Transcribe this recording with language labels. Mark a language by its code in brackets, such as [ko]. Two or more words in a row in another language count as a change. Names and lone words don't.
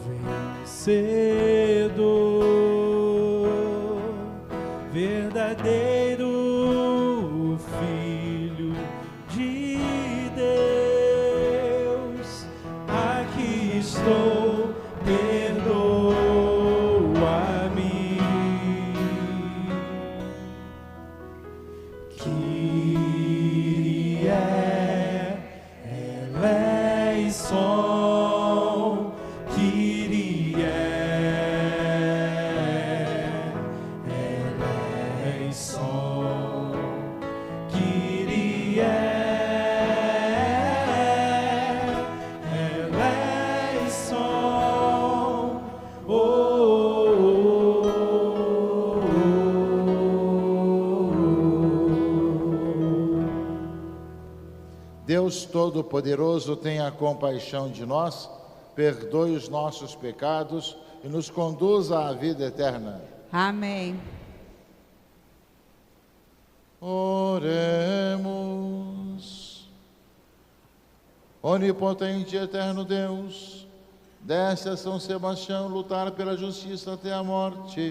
[pt] vencedor, verdadeiro Filho de Deus, aqui estou, perdoa-me. [el] Kyrie eleison, Kyrie eleison, Kyrie eleison, [pt] Deus Todo-Poderoso, tenha compaixão de nós, perdoe os nossos pecados e nos conduza à vida eterna. Amém. Oremos. Onipotente e eterno Deus, desce a São Sebastião lutar pela justiça até a morte.